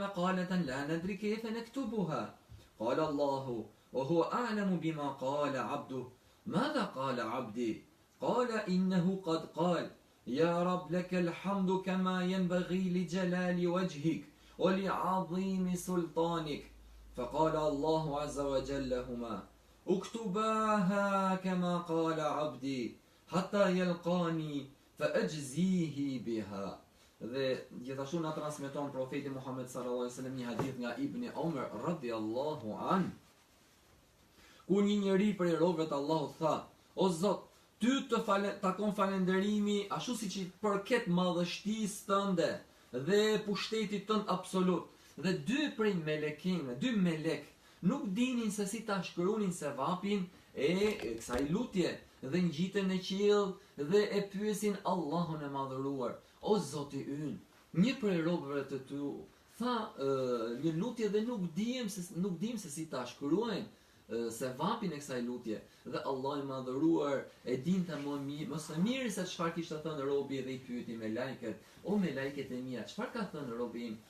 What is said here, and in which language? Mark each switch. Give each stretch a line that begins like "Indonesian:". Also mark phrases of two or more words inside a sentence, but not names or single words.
Arabic: مقالة لا ندري كيف نكتبها قال الله وهو أعلم بما قال عبده ماذا قال عبدي قال إنه قد قال يا رب لك الحمد كما ينبغي لجلال وجهك ولعظيم سلطانك فقال الله عز وجل لهما اكتباها كما قال عبدي حتى يلقاني فأجزيه بها.
Albanian: Dhe gjithashtu na transmeton profeti Muhammed
Arabic: صلى الله عليه وسلم
Albanian: një hadith nga Ibn Umar
Arabic: رضي الله عن,
Albanian: ku një njeri prej robëve të Allahut tha: O Zot, ty të takon falenderimi ashtu siç i përket madhështisë tënde dhe pushtetit tënd absolut. Dhe dy prej melekëve, dy melek, nuk dinin se si ta shkruanin sevapin e kësaj lutje dhe ngjiten në qiell dhe e pyesin Allahun e madhëruar: O Zoti ynë, një prej robëve të tu tha një lutje dhe nuk dim se si ta shkruajnë sevapin e kësaj lutje, dhe Allah i madhëruar e dinte më së miri se çfarë kishte thënë robi, dhe i pyeti me lajket: O me lajket e mia, çfarë ka thënë robi im?